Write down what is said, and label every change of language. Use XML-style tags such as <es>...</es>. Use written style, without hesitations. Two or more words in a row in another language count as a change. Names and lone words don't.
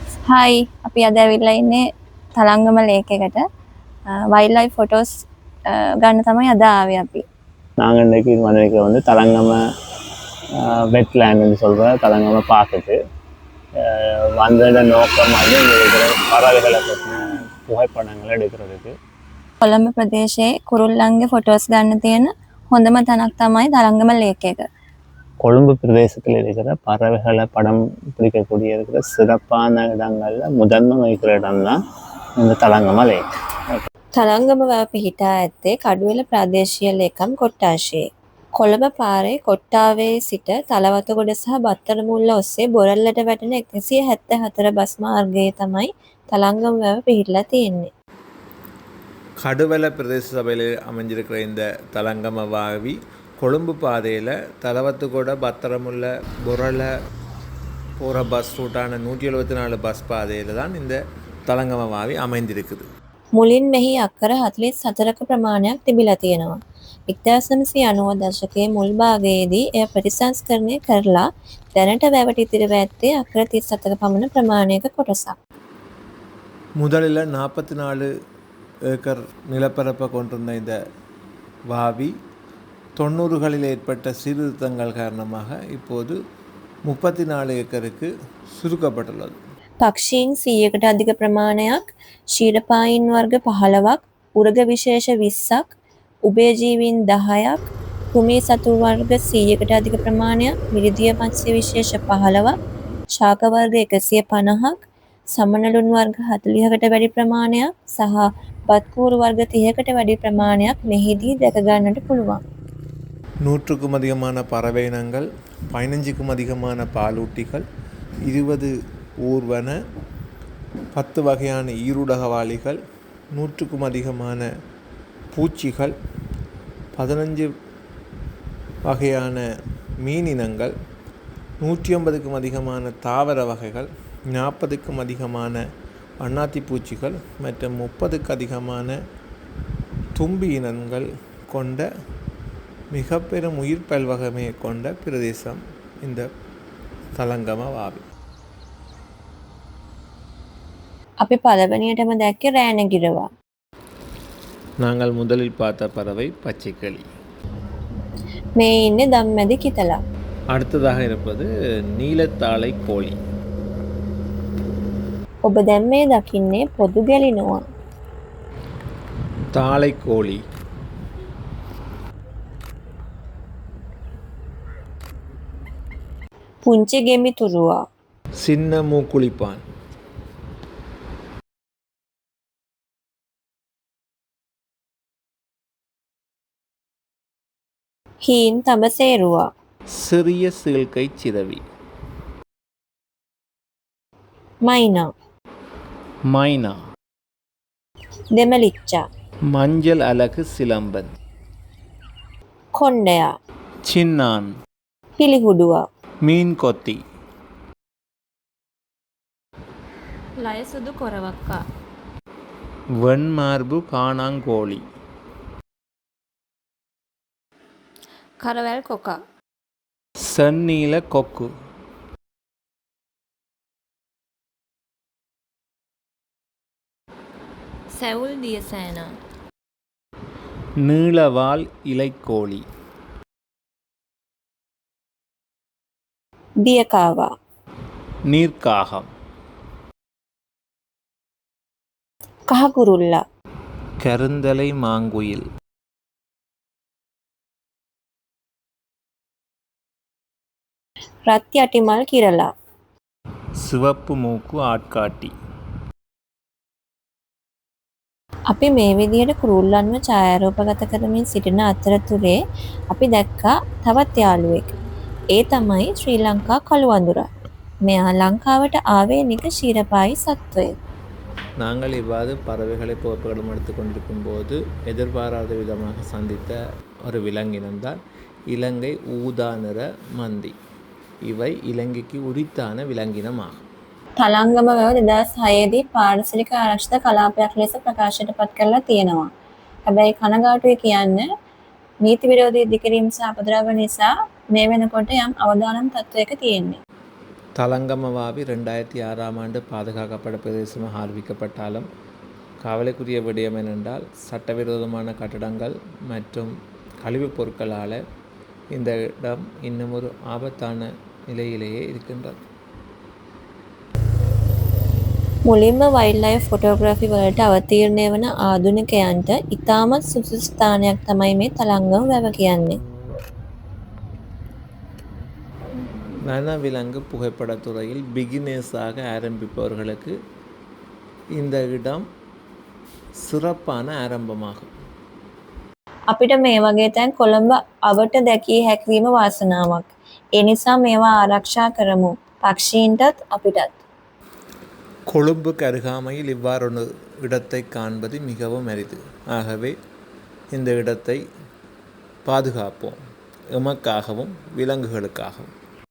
<si>හායි අපි අද ඇවිල්ලා ඉන්නේ තලංගම ලේක් එකට</si> <en>wild life photos</en> <si>ගන්න තමයි අද ආවේ අපි.</si> <ta>நாங்கள் இன்றைக்கி வந்திருக்க வந்து தலங்கம வெட்லேண்ட்னு சொல்கிற தலங்கம பார்த்துட்டு வந்தோட நோக்கம் வந்து இங்கே இருக்கிற பறவைகளை பற்றின புகைப்படங்களை எடுக்கிறதுக்கு.</ta> <si>කොළඹ ප්‍රදේශයේ කුරුල්ලන්ගේ ෆොටෝස් ගන්න තියෙන හොඳම තැනක් තමයි තලංගම ලේක් එක.</si> <ta>கொழும்பு பிரதேசத்தில் இருக்கிற பறவைகளை படம் பிடிக்கக்கூடிய இருக்கிற சிறப்பான இடங்களில் முதன்மை வைக்கிற இடம் தான் இந்த தலங்கம லேக்.</ta> <si>තලංගම වැව පිහිටා ඇත්තේ කඩුවෙල ප්‍රාදේශීය ලේකම් කොට්ටාශයේ. කොළඹ පාරේ කොට්ටාවේ සිට තලවතුගොඩ සහ බත්තරමුල්ල ඔස්සේ බොරැල්ලට වැටෙන 174 බස් මාර්ගයේ තමයි තලංගම වැව පිහිටලා තියෙන්නේ. கடுவல பிரதேச சபையில் அமைஞ்சிருக்கிற இந்த தலங்கம வாவி கொழும்பு பாதையில் தலவத்துக்கூட பத்திரமுள்ள புரள போகிற பஸ் ரூட்டான 174 பஸ் பாதையில் தான் இந்த தலங்கம வாவி அமைந்திருக்குது. මුලින් මෙහි අක්කර 44ක ප්‍රමාණයක් තිබිලා තියෙනවා. 1990 දශකයේ මුල් භාගයේදී එය ප්‍රතිසංස්කරණය කරලා දැනට වැවට ඉතිරිව ඇත්තේ අක්කර 37ක පමණ ප්‍රමාණයක කොටසක්.</si> <ta>முதலில் 44 ஏக்கர் நிலப்பரப்பை கொண்டிருந்த இந்த வாவி 90களில் ஏற்பட்ட சீர்திருத்தங்கள் காரணமாக இப்போது 34 ஏக்கருக்கு சுருக்கப்பட்டுள்ளது.</ta> <si>පක්ෂීන් 100කට අධික ප්‍රමාණයක්, ක්ෂීරපායින් වර්ග 15ක්, උරග විශේෂ 20ක්, උභයජීවීන් 10ක්, කෘමි සතුන් වර්ග 100කට අධික ප්‍රමාණයක්, මිරිදිය මත්ස්‍ය විශේෂ 15ක්, ශාක වර්ග 150ක්, සමනළුන් වර්ග 40කට වැඩි ප්‍රමාණයක් සහ බත්කූරු වර්ග 30කට වැඩි ප්‍රමාණයක් මෙහිදී දැක ගන්නට පුළුවන්.</si> <ta>100க்கும் அதிகமான பறவை இனங்கள், 15க்கும் அதிகமான பாலூட்டிகள், 20 ஊர்வன, 10 வகையான ஈருடகவாளிகள், 100க்கும் அதிகமான பூச்சிகள், 15 வகையான மீனினங்கள், 150க்கும் அதிகமான தாவர வகைகள், 40க்கும் அதிகமான வண்ணாத்தி பூச்சிகள் மற்றும் 30க்கு அதிகமான தும்பி இனங்கள் கொண்ட மிக பெரும் உயிர் பல்வகைமையை கொண்ட பிரதேசம் இந்த தலங்கம வாவி.</ta> <si>අපි පළවෙනියටම දැක්කේ රෑනගිරවා.</si> <ta>நாங்கள் முதலில் பார்த்த பறவை பச்சைக்கிளி.</ta> <si>මේ ඉන්නේ දම්මැදි කිතලා.</si> <ta>அடுத்ததாக இருப்பது நீலத்தாளை கோழி.</ta> <si>ඔබ දැන් මේ දකින්නේ පොදු ගැලිනවා.</si> <ta>தாளை கோழி.</ta> <si>පුංචි ගෙමිතුරුවා.</si> <ta>சின்ன மூக்குளிப்பான்.</ta> <si>හීන් තඹසේරුවා.</si> <ta>சிறிய சீழ்கை சிறவி.</ta> <si>මයිනා.</si> <ta>மைனா.</ta> <si>දෙමලිච්චා.</si> <ta>மஞ்சள் அலகு சிலம்பன்.</ta> <si>කොණ්ඩයා.</si> <ta>சின்னான்.</ta> <si>පිළිහුඩුවා.</si> <ta>மீன் கொத்தி.</ta> <si>ලයසුදු කොරවක්කා.</si> <ta>வெண்மார்பு காணாங்கோழி.</ta> <si>කරවැල් කොකා.</si> <ta>செந்நீல கொக்கு.</ta> <si>සැවුල් දියසෑනා.</si> <ta>நீளவால் இலைக்கோழி.</ta> <si>දියකාවා.</si> <ta>நீர்க்காகம்.</ta> <si>කහකුරුල්ලා.</si> <ta>கருந்தலை மாங்குயில்.</ta> <si>රත් යටිමල් කිරලා.</si> <ta>சிவப்பு மூக்கு ஆட்காட்டி.</ta> <si>අපි මේ විදිහට කුරුල්ලන්ව ඡායාරූපගත කරමින් සිටින අතරතුරේ අපි දැක්කා තවත් යාළුවෙක්. ඒ තමයි ශ්‍රී ලංකා කළුවඳුරා. මෙයා ලංකාවට ආවේනික ක්ෂීරපායි සත්වයෙක්.</si> <ta>நாங்கள் இவ்வாறு பறவைகளை புகைப்படம் எடுத்து கொண்டிருக்கும் போது எதிர்பாராத விதமாக சந்தித்த ஒரு விலங்கினம்தான் இலங்கை ஊதா நிற மந்தி. இவை இலங்கைக்கு உரித்தான விலங்கினமாகும்.</ta> <si>තලංගම වැව 2006 දී පාරිසරික ආරක්ෂිත කලාපයක් ලෙස ප්‍රකාශයට පත් කරලා තියෙනවා. හැබැයි කනගාටුයි කියන්න නීති විරෝධී ඉදිකිරීම් සහ අපද්‍රව්‍ය නිසා මේ වෙනකොට යම් අවදානම් තත්වයක තියෙන්නේ.</si> <ta>தலங்கமவாவி 2006ஆம் ஆண்டு பாதுகாக்கப்பட்ட பிரதேசமாக அறிவிக்கப்பட்டாலும் கவலைக்குரிய விடயம் என்னென்றால் சட்டவிரோதமான கட்டடங்கள் மற்றும் கழிவுப் பொருட்களால் இந்த இடம் இன்னும் ஒரு ஆபத்தான நிலையிலேயே இருக்கின்றது.</ta> <si>මුලින්ම</si> <en>wildlife photography</en> <si>වලට අවතීර්ණය වන ආධුනිකයන්ට ඉතාමත් සුදුසු ස්ථානයක් තමයි මේ තලංගම වැව කියන්නේ.</si> <ta>வனவிலங்கு புகைப்படத்துறையில் பிகினர்ஸாக ஆரம்பிப்பவர்களுக்கு இந்த இடம் சிறப்பான ஆரம்பமாகும்.</ta> <si>අපිට මේ වගේ තැන් කොළඹ අවට දැකිය හැකිවීම වාසනාවක්. ඒ නිසා මේවා ආරක්ෂා කරමු. පක්ෂීන්ටත් අපිටත්.</si> <ta>கொழும்புக்கு அருகாமையில் இவ்வாறொரு இடத்தை காண்பது மிகவும் அரிது. ஆகவே இந்த இடத்தை பாதுகாப்போம், எமக்காகவும் விலங்குகளுக்காகவும்.</ta>